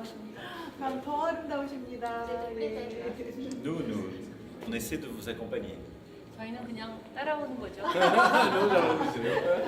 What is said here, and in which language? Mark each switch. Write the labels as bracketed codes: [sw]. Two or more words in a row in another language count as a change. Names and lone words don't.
[ko] 더 아름다우십니다. 예. [fr] Nous, on essaie de vous accompagner. [ko] 저희는 그냥 따라오는 거죠. 너무 잘하고 있어요.